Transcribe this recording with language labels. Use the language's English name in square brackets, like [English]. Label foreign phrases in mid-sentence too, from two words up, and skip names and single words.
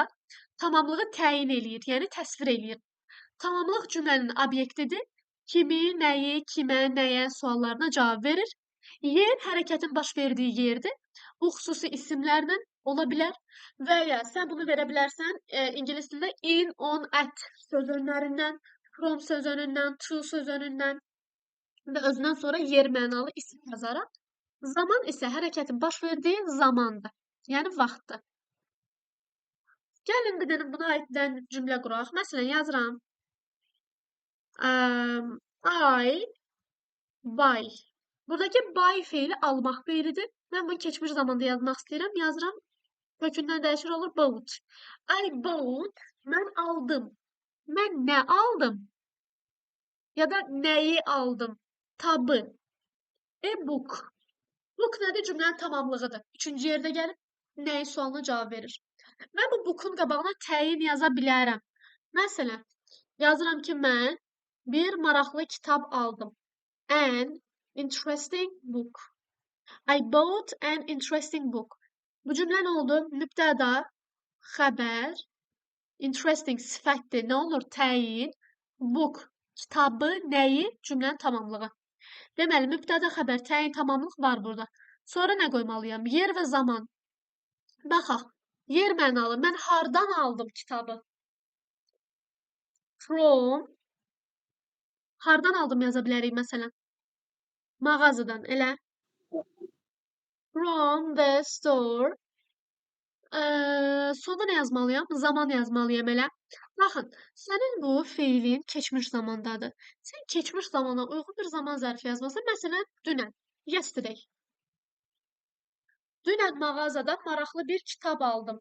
[Azerbaijani] Tamamlığı təyin eləyir, yəni təsvir eləyir. Tamamlıq cümlənin obyektidir. Kimi, nəyi, kimə, nəyə suallarına cavab verir. Yer hərəkətin baş verdiyi yerdir. Bu xüsusi isimlərlə ola bilər və ya sən bunu verə bilərsən ingilis dilində in, on, at sözünlərindən, from sözünündən, to sözünündən və özündən sonra yer mənalı isim yazaraq. Zaman isə hərəkətin baş verdiyi zamandır, yəni vaxtdır. Gəlin bir dənə buna aiddən cümlə quraq. Məsələn, yazıram. [English] I buy. [Azerbaijani] Buradakı buy feili almaq feilidir. Mən bunu keçmiş zamanda yazmaq istəyirəm. Yazıram. Kökündən dəyişir olur bought. [English] I bought. [Azerbaijani] Mən aldım. Mən nə aldım? Ya da nəyi aldım? Tabı. Book. Book nədir? Cümlənin tamamlığıdır. Üçüncü yerdə gəlib nəyi sualına cavab verir. Mən bu book'un qabağına təyin yaza bilərəm. Məsələn, yazıram ki, mən bir maraqlı kitab aldım. [English] An interesting book. I bought an interesting book. [Azerbaijani] Bu cümlə nə oldu? Mübtəda, xəbər, interesting sifətdir. Nə olur? Təyin, book, kitabı, nəyi? Cümlənin tamamlığı. Deməli, mübtəda, xəbər, təyin, tamamlıq var burada. Sonra nə qoymalıyam? Yer və zaman. Baxaq. Yer mənalı. Mən hardan aldım kitabı? From. Hardan aldım yaza bilərik məsələn. Mağazadan, elə. [English] From the store. [Azerbaijani] Sonda nə yazmalıyam? Zaman yazmalıyam, elə. Baxın, sənin bu feilin keçmiş zamandadır. Sən keçmiş zamana uyğun bir zaman zərfi yazmasan, məsələn, dünən, yesterday. Dünən mağazadan maraqlı bir kitab aldım.